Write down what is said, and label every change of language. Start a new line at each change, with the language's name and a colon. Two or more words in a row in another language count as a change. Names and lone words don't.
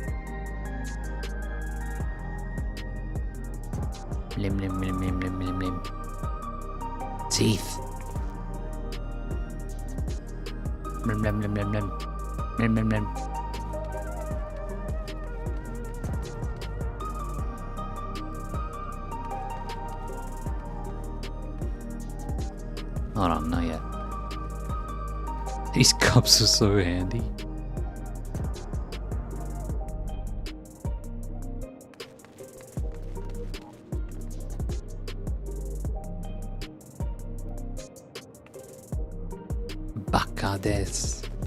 English: Lim lim lim lim lim lim lim. Teeth. Lim lim lim lim lim. Lim lim lim. Hold on, not yet. These cups are so handy. Bacades.